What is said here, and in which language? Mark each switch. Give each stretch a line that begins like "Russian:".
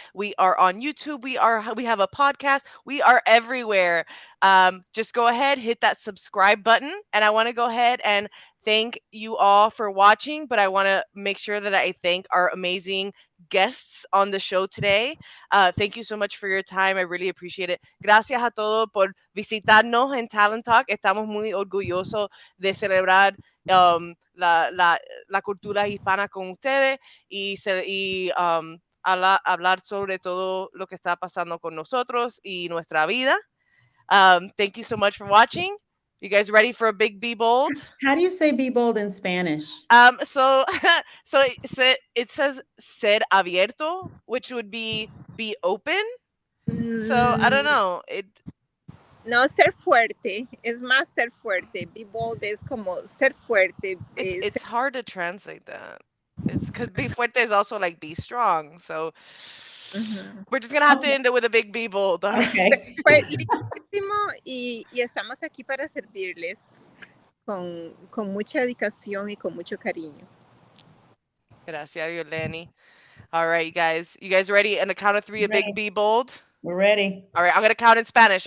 English: We are on YouTube. We have a podcast. We are everywhere. Just go ahead, hit that subscribe button, and I want to go ahead and thank you all for watching, but I want to make sure that I thank our amazing guests on the show today. Thank you so much for your time. I really appreciate it.
Spanish: Gracias a todos por visitarnos en Talent Talk. Estamos muy orgullosos de celebrar la cultura hispana con ustedes y hablar sobre todo lo que está pasando con nosotros y nuestra vida.
English: Thank you so much for watching. You guys ready for a big Be Bold? How do you say be bold in Spanish? So it says
Spanish: ser abierto,
English: which would be open. So I don't know.
Spanish: No, ser fuerte. Es más ser fuerte. Be bold es como ser fuerte.
English: It's hard to translate that. It's because be fuerte is also like be strong. So we're just gonna have to end it with a big Be Bold. Okay.
Spanish: Fue lindísimo y estamos aquí para servirles con mucha dedicación y con mucho cariño.
English: Gracias, Yoleni. All right, guys. You guys ready? On the count of three, a big Be Bold. We're ready. All right, I'm gonna count in Spanish.